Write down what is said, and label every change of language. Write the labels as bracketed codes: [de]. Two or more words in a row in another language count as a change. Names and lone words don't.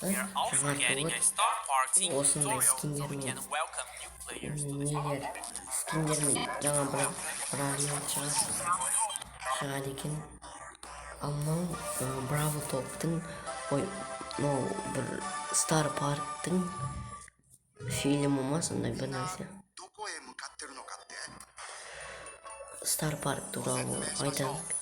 [en] we are also getting [kk] жаңартылып [en] a Star Park theme [kk] осындай [en] tutorial so we [kk] скиндермен [en] can welcome new players to the [kk] нелер скиндермен жаңа бір бравлер шығады екен. Ал мынау Бравл топтың мынау бір Стар Парктың фильмі ма сондай бір нәрсе. Стар Парк туралы айтады.